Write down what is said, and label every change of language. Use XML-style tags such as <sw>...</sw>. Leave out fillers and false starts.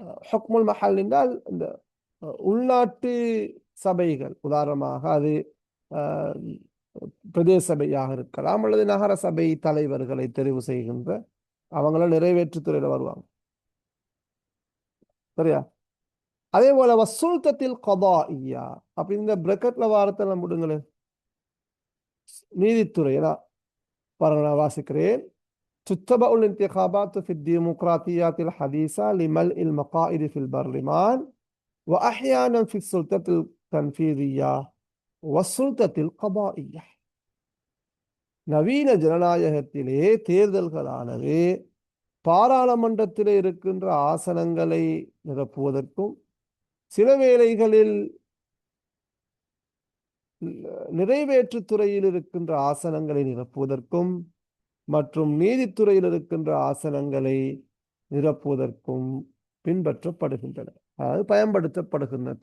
<ta>ஹுக்முல் மஹல் என்றால் இந்த உள்நாட்டு சபைகள், உதாரணமாக அது பிரதேச சபையாக இருக்கலாம் அல்லது நகர சபை தலைவர்களை தெரிவு செய்கின்ற அவங்கள நிறைவேற்றுத்துறையில வருவாங்க. சரியா? அதே போல</ta> <ar>வசுல்தத்தில் கதாஇய்யா,</ar> <ta>அப்ப இந்த பிரக்கெட்ல வாரத்தை முடிங்களேன், நீதித்துறை பாருங்க, நான் வாசிக்கிறேன்.</ta> <ar>تتبع الانتخابات في الديمقراطيات الحديثة لملء المقاعد في البرلمان وأحيانا في السلطة التنفيذية والسلطة القضائية.</ar> <ta>நவீன ஜனநாயகத்திலே தேர்தல்களானது பாராளுமன்றத்திலே இருக்கின்ற ஆசனங்களை நிரப்புவதற்கும், சில வேளைகளில் நிறைவேற்றுத்துறையில் இருக்கின்ற ஆசனங்களை நிரப்புவதற்கும் மற்றும் நீதித்துறையில் இருக்கின்ற ஆசனங்களை நிரப்புவதற்கும் பின்பற்றப்படுகின்றன, அதாவது பயன்படுத்தப்படுகின்றன.</ta>